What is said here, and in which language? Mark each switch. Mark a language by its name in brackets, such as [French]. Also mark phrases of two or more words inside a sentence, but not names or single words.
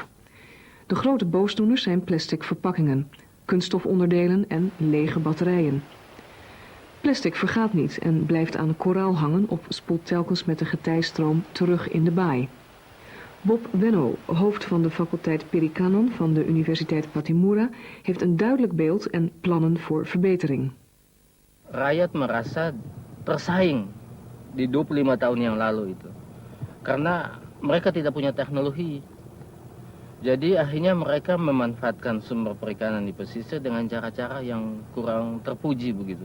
[Dutch] De grote boosdoeners zijn plastic verpakkingen, kunststofonderdelen en lege batterijen. Plastic vergaat niet en blijft aan koraal hangen of spoelt telkens met de getijstroom terug in de baai. Bob Wenno, hoofd van de faculteit Perikanon van de Universiteit Patimura, heeft een duidelijk beeld en plannen voor verbetering. [Indonesian] Rakyat merasa tersaing di 25 tahun yang lalu itu. Karena mereka tidak punya teknologi. Jadi akhirnya mereka memanfaatkan sumber perikanan di pesisir dengan cara-cara yang kurang terpuji begitu.